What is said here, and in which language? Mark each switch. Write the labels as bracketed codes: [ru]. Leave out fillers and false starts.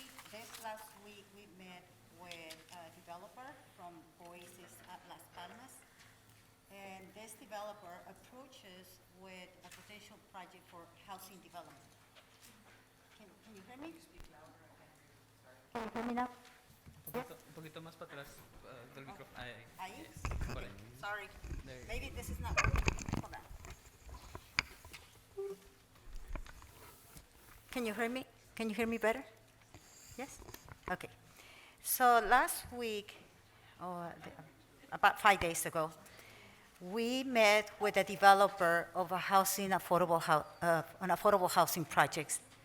[en] This last week, we met with a developer from Oasis at Las Palmas. And this developer approaches with a potential project for housing development. Can you hear me? Can you hear me now? [es] Un poquito más para atrás del micrófono. Ahí? Por ahí. [en] Sorry. There you go. Maybe this is not working. Hold on. Can you hear me? Can you hear me better? Yes? Okay. So last week, about 5 days ago, we met with a developer of a housing an affordable housing projects.